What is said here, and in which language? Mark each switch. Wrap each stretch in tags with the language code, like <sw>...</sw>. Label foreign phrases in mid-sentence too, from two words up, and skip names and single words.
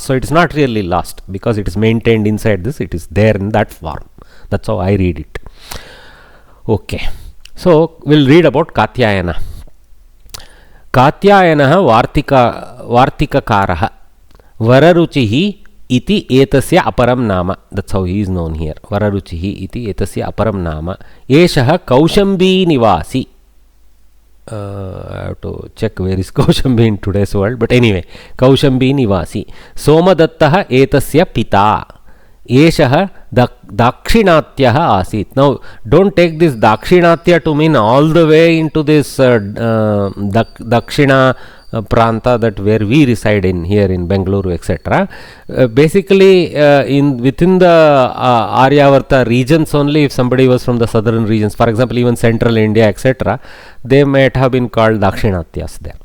<en>So it is not really lost because it is maintained inside this, it is there in that form. That's how I read it. Okay, so we'll read about Katyayana.</en> <sa>कात्यायनः वार्तिककारः वररुचिः इति एतस्य अपरं नाम.</sa> <en>That's how he is known here.</en> <sa>वररुचिः इति एतस्य अपरं नाम. एषः कौशाम्बी निवासी.</sa> <en>I have to check where is Kaushambi in today's world, but anyway,</en> <sa>कौशाम्बी निवासी. सोमदत्तः एतस्य पिता। एषः दाक्षिणात्यः आसीत्.</sa> <en>Now, don't take this Dakshinatya to mean all the way into this</en> <sa>दक्षिण प्रान्त</sa> <en>that where we reside in here in Bengaluru, etc. Basically, within the Aryavarta regions only, if somebody was from the southern regions, for example, even central India, etc., they might have been called Dakshinatyas there.</en>